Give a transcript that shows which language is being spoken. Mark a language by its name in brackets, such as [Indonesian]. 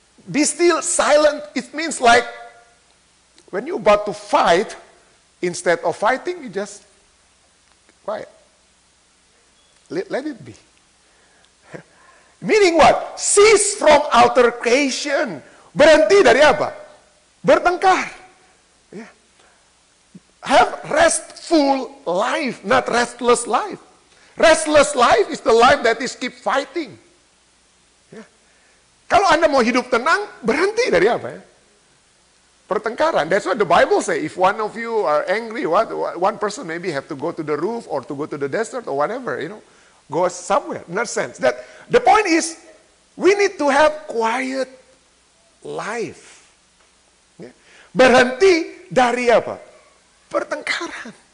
[English] Be still, silent, it means like when you're about to fight, instead of fighting, you just quiet. Let it be. Meaning what? Cease from altercation. [Indonesian] Berhenti dari apa? Bertengkar. Yeah. [English] Have restful life, not restless life. Restless life is the life that is keep fighting. [Indonesian] Kalau Anda mau hidup tenang, berhenti dari apa ya? Pertengkaran. [English] That's what the Bible say. If one of you are angry, one person maybe have to go to the roof or to go to the desert or whatever, go somewhere. In that sense. That the point is, we need to have quiet life. [Indonesian] Ya. Berhenti dari apa? Pertengkaran.